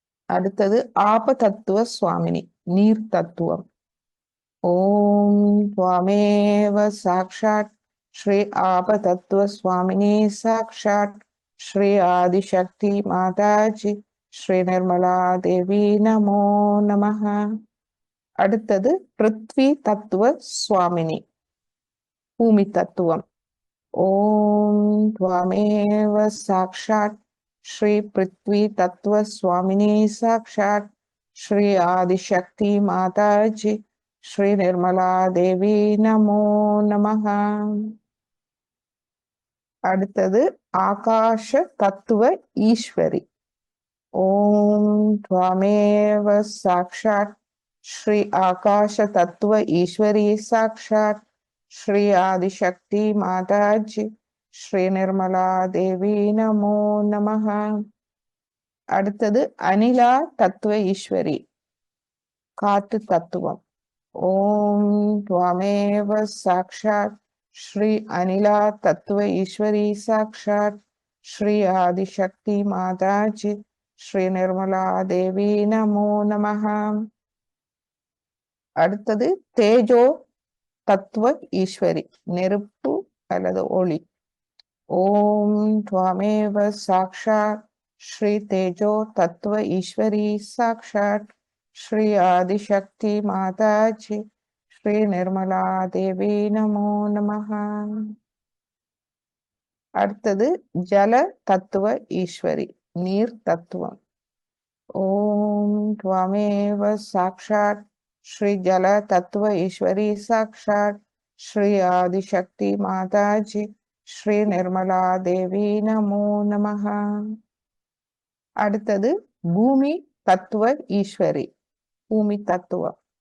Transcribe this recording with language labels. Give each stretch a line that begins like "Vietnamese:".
Tamil: அடுத்தது ஆப தத்துவ சுவாமினி, நீர் தத்துவம்.
Sanskrit: ஓம் त्वमेव साक्षात् श्री आप तत्व स्वामिनी साक्षात् श्री आदिशक्ति माता जी श्री निर्मला देवी नमो नमः.
Tamil: அடுத்தது பிருத்வி தத்துவ சுவாமினி, பூமி தத்துவம்.
Sanskrit: ஓம் त्वमेव साक्षात् श्री पृथ्वी तत्व स्वामिनी साक्षात् श्री आदिशक्ति माता जी श्री निर्मला देवी नमो नमः.
Tamil: அடுத்தது ஆகாஷ தத்துவ ஈஸ்வரி.
Sanskrit: ஓம் त्वमेव साक्षात् श्री आकाश तत्व ईश्वरी साक्षात् श्री आदिशक्ति माता जी श्री निर्मला देवी नमो नमः.
Tamil: அடுத்தது அனிலா தத்துவ ஈஸ்வரி, காத்து தத்துவம்.
Sanskrit: ஓம் त्वमेव साक्षात् श्री अनिला तत्व ईश्वरी साक्षात् श्री आदिशक्ति माता जी श्री निर्मला देवी नमो नमः.
Tamil: அடுத்தது தேஜோ தத்துவ ஈஸ்வரி, நெருப்பு அல்லது ஒளி.
Sanskrit: ஓம் त्वमेव साक्षात् श्री तेजो तत्व ईश्वरी साक्षात् श्री आदिशक्ति माता जी श्री निर्मला देवी नमो नमः.
Tamil: அடுத்தது ஜல தத்துவ ஈஸ்வரி, நீர் தத்துவம்.
Sanskrit: ओम त्वमेव साक्षात् श्री जल तत्व ईश्वरी साक्षात् श्री आदिशक्ति माता जी श्री निर्मला देवी नमो नमः.
Tamil: அடுத்தது பூமி தத்துவ ஈஸ்வரி. பூமி தத்துவம்.